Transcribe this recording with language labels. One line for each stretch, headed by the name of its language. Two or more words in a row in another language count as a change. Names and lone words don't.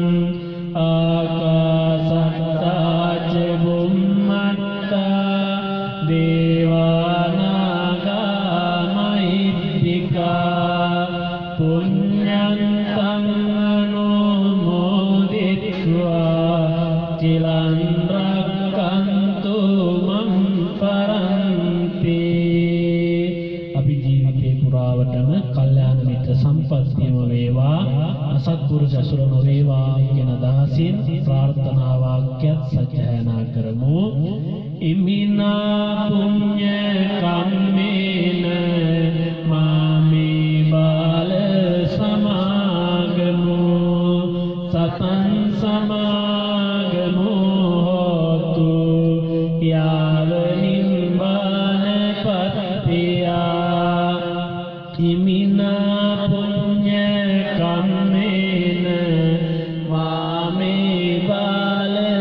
Pali: ආකාසත්තා ච බුම්මත්තා දේවානාගා මහිද්దికා පුඤ්ඤන්තං අනුමෝදිත්වා චිලං රක්ඛන්තු මම් පරන්ති.
Sinhala: අපි ජීවිතේ පුරාවටම කල්යාණ මිත්‍ර සම්පත්තියම වේවා අසත්පුරුෂ ඇසුර නොවේවා කියන අදහසින් ප්‍රාර්ථනා වාක්‍යත් සජ්ජායනා කරමු.
Pali: ඉමිනා පුඤ්ඤ කම්මේන මාමේ බාල සමාගමෝ සතං සමාගමෝ හෝතු යාව නිබ්බාන පත්තියා ඉමිනා පුඤ්ඤ කම්මේන මාමේ බාල